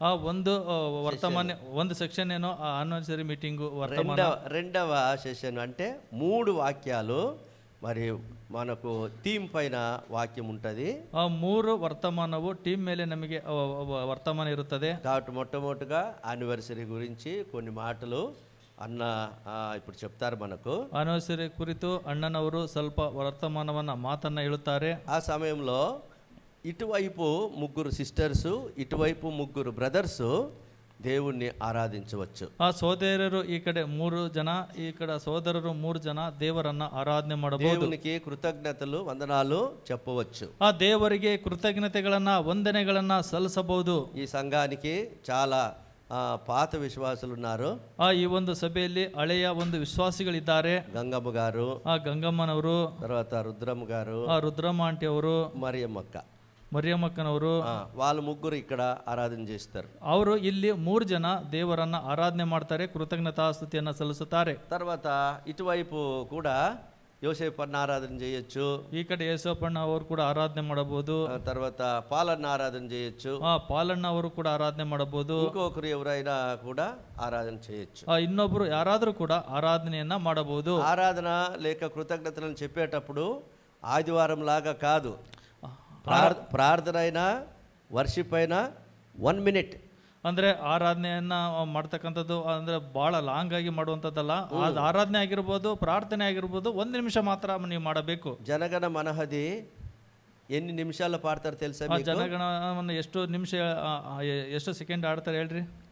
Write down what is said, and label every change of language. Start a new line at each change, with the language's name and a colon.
Kannada: ಒಂದು ವರ್ತಮಾನ, ಒಂದು ಸೆಕ್ಷನ್ ಏನೋ ಆನಿವರ್ಸರಿ మీటింగు,
Telugu: రెండవ సెషన్ అంటే 3 వాక్యాలు. మరి మనకు థీమ్ పైన వాక్యం ఉంటుంది.
Kannada: 3 ವರ್ತಮಾನವು టీమ్ ಮೇಲೆ ನಮಗೆ ವರ್ತಮಾನ ಇರುತ್ತದೆ.
Telugu: కాబట్టి మొట్టమొదటిగా యానివర్సరీ గురించి కొన్ని మాటలు అన్న ఇప్పుడు చెప్తారు మనకు.
Kannada: ಆನಿವರ್ಸರಿ ಕುರಿತು ಅಣ್ಣನವರು ಸ್ವಲ್ಪ ವರ್ತಮಾನವನ್ನ ಮಾತನ್ನ ಹೇಳುತ್ತಾರೆ.
Telugu: ఆ సమయంలో ఇటువైపు 3 సిస్టర్స్, ఇటువైపు 3 బ్రదర్స్ దేవుణ్ణి ఆరాధించవచ్చు.
Kannada: ಆ ಸೋದರರು ಈ ಕಡೆ 3 ಜನ, ಈ ಕಡೆ ಸೋದರರು 3 ಜನ ದೇವರನ್ನ ಆರಾಧನೆ ಮಾಡಬಹುದು.
Telugu: దేవునికి కృతజ్ఞతలు వందనాలు చెప్పవచ్చు.
Kannada: ಆ ದೇವರಿಗೆ ಕೃತಜ್ಞತೆಗಳನ್ನ ವಂದನೆಗಳನ್ನ ಸಲ್ಲಿಸಬಹುದು.
Telugu: ఈ సంఘానికి చాలా పాత విశ్వాసులు ఉన్నారు.
Kannada: ಈ ಒಂದು ಸಭೆಯಲ್ಲಿ ಹಳೆಯ ಒಂದು ವಿಶ್ವಾಸಿಗಳಿದ್ದಾರೆ.
Telugu: గంగమ్మ గారు,
Kannada: ಆ ಗಂಗಮ್ಮನವರು,
Telugu: తర్వాత రుద్రమ్మ గారు,
Kannada: ಆ ರುದ್ರಮ್ಮ ಆಂಟಿ ಅವರು,
Telugu: మరియమ్మక్క,
Kannada: ಮರಿಯಮ್ಮಕ್ಕನವರು,
Telugu: వాళ్ళు ముగ్గురు ఇక్కడ ఆరాధన చేస్తారు.
Kannada: ಅವರು ಇಲ್ಲಿ 3 ಜನ ದೇವರನ್ನ ಆರಾಧನೆ ಮಾಡ್ತಾರೆ, ಕೃತಜ್ಞತಾ ಸ್ತುತಿಯನ್ನ ಸಲ್ಲಿಸುತ್ತಾರೆ.
Telugu: తర్వాత ఇటువైపు కూడా యోసేపన్న ఆరాధన చేయొచ్చు.
Kannada: ಈ ಕಡೆ ಯೇಸಪ್ಪಣ್ಣ ಅವರು ಕೂಡ ಆರಾಧನೆ ಮಾಡಬಹುದು.
Telugu: తర్వాత పాలన్న ఆరాధన చేయొచ్చు.
Kannada: ಪಾಲಣ್ಣ ಅವರು ಕೂಡ ಆರಾಧನೆ ಮಾಡಬಹುದು.
Telugu: ఇంకొకరు ఎవరైనా కూడా ఆరాధన చేయొచ్చు.
Kannada: ಇನ್ನೊಬ್ರು ಯಾರಾದ್ರೂ ಕೂಡ ಆರಾಧನೆಯನ್ನ ಮಾಡಬಹುದು.
Telugu: ఆరాధన లేక కృతజ్ఞతలను చెప్పేటప్పుడు ఆదివారం లాగా కాదు. ప్రార్థన అయినా వర్షిప్ అయినా 1 minute.
Kannada: ಅಂದ್ರೆ ಆರಾಧನೆಯನ್ನ ಮಾಡ್ತಕ್ಕಂಥದ್ದು ಅಂದ್ರೆ ಬಹಳ ಲಾಂಗ್ ಆಗಿ ಮಾಡುವಂಥದ್ದಲ್ಲ. ಅದು ಆರಾಧನೆ ಆಗಿರ್ಬೋದು, ಪ್ರಾರ್ಥನೆ ಆಗಿರ್ಬೋದು, 1 ನಿಮಿಷ ಮಾತ್ರ ನೀವು ಮಾಡಬೇಕು.
Telugu: ಜನಗಣ మనహది ఎన్ని నిమిషాలు పాడతారు తెలుసా మీకు?
Kannada: ಜನಗಣವನ್ನು ಎಷ್ಟು ನಿಮಿಷ ಎಷ್ಟು ಸೆಕೆಂಡ್ ಆಡ್ತಾರೆ ಹೇಳ್ರಿ?